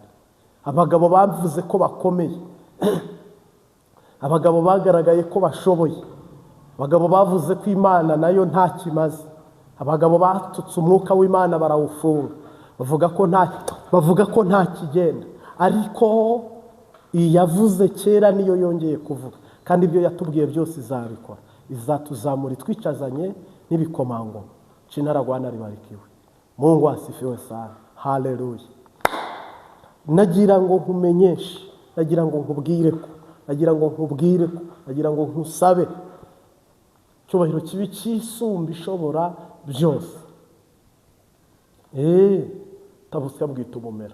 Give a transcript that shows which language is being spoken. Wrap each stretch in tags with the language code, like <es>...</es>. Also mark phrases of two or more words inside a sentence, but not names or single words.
<rw>Abagabo bavuze ko bakomeye, abagabo bagaragaye ko bashoboye, abagabo bavuze ko Imana nayo nta kimaze, abagabo batutse umwuka w'Imana barawufunga, bavuga ko nta kigenda. Ariko iyavuze kera niyo yongeye kuvuga, kandi ibyo yatubwiye byose izabikora. Izatuzamura twicazanye n'ibikomangoma.</rw> <sw>Jina la Bwana libarikiwe. Mungu asifiwe sana.</sw> <rw>Haleluya. Nagira ngo nkumenyeshe, nagira ngo nkubwire ko, nagira ngo nkubwire ko, nagira ngo nkusabe cyubahiro kibi cyisumba ishobora byose. Utabusya bwita ubumera.</rw>